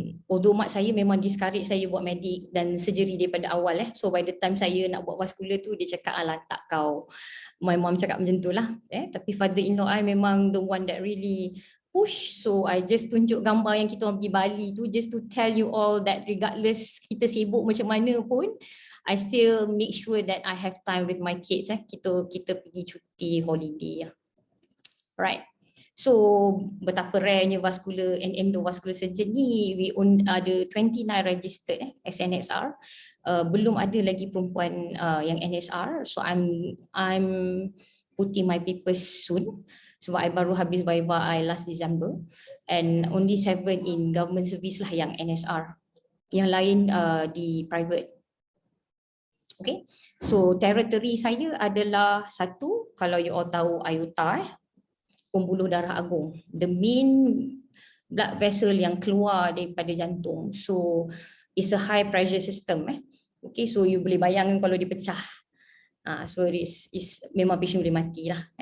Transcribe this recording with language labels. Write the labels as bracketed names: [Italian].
[Malay] Although mak saya memang discourage saya buat medik dan surgery daripada awal. So by the time saya nak buat vascular tu, dia cakap alah tak kau. My mom cakap macam tu lah. Tapi [English] father-in-law I [Malay] memang [English] the one that really push. So I just [Malay] tunjuk gambar yang kita orang pergi Bali tu, [English] just to tell you all that regardless [Malay] kita sibuk macam mana pun, [English] I still make sure that I have time with my kids. [Malay] Kita pergi cuti holiday. [English] Right. [Malay] So betapa rarenya vascular and endovascular surgeon ni, we ada 29 registered SNSR. Belum ada lagi perempuan yang NSR. [English] So I'm putting my papers soon. [Malay] Sebab [English] I [Malay] baru habis [English] viva I last December, and only 7 in government service lah yang NSR. [Malay] Yang lain di private. Okay, so territory saya adalah satu, kalau you all tahu aorta, pembuluh darah agung, [English] the main blood vessel [Malay] yang keluar daripada jantung. [English] So it's a high pressure system. [Malay] Okay, so you boleh bayangkan kalau dipecah. So is memang patient boleh mati lah.